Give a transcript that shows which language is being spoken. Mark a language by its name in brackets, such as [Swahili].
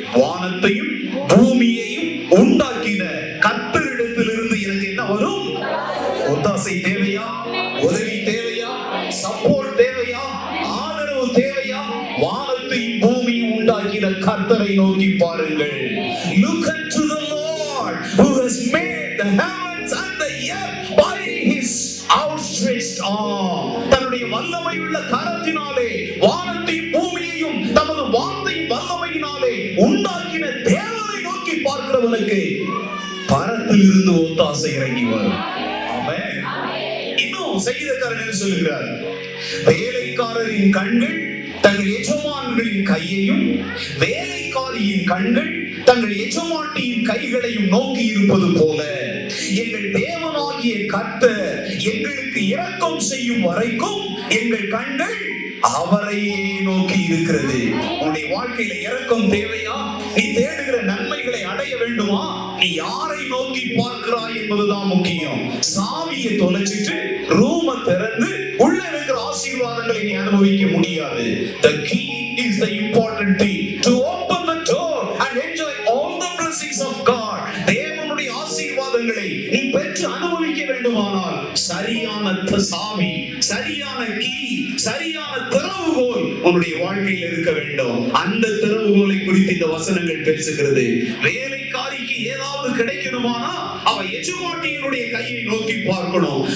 [Tamil] வானத்தையும் பூமியையும் உண்டாக்கின கர்த்தரிடத்திலிருந்து எனக்கு என்ன வரும்? ஒத்தாசை தேவையா? உதவி தேவையா? சப்போர்ட் தேவையா? ஆதரவு தேவையா? வானத்தையும் பூமியும் உண்டாக்கின கர்த்தரை நோக்கி பாருங்கள். [English] Look unto the Lord who has made the heavens and the earth by his outstretched arm. [Tamil] தன்னுடைய வல்லமையுள்ள கரத்தினாலே வானத்தையும் பூமியையும் தமது வார்த்தையின் வல்லமையினாலே உண்டாக்கின தேவனை நோக்கி பார்க்கிறவனுக்கு பரத்திலிருந்து ஒத்தாசை இறங்கி வரும். ஆமென். இன்னும் சங்கீதக்காரன் என்ன சொல்லுகிறார்? வேலைக்காரரின் கண்கள் தங்கள் எஜமான்களின் கையையும், வேலைக்காரியின் கண்கள் தங்கள் எஜமாட்டியின் கைகளையும் நோக்கி இருப்பது போல எங்கள் தேவனாகிய கர்த்தர் எங்களுக்கு இரக்கம் செய்யும் வரைக்கும் எங்கள் கண்கள் அவரையே நோக்கி இருக்கிறது. உன்னுடைய வாழ்க்கையில இரக்கம் தேவையா? நீ தேடுகிற நன்மைகளை அடைய வேண்டுமா? நீ யாரை நோக்கி பார்க்கிறாய் என்பதுதான் முக்கியம். சாவியை தொலைச்சிட்டு ரூமை திறந்து உள்ள இருக்கிற ஆசீர்வாதங்களை நீ அனுபவிக்க முடியாது. [English] The key is the important thing to open the door and enjoy all the blessings of God. [Tamil] தேவனுடைய ஆசீர்வாதங்களை நீ பெற்று அனுபவிக்க வேண்டுமானால் சரியான சாவி, சரியான கீ, சரியான திறவுகோல் உன்னுடைய வாழ்க்கையில் இருக்க வேண்டும். அந்த திறவுகோலை குறித்து இந்த வசனங்கள் பேசுகிறது. வேலைக்காரிக்கு ஏதாவது கிடைக்கணுமானா அவ எஜமாட்டியினுடைய கையை நோக்கி பார்க்கணும்.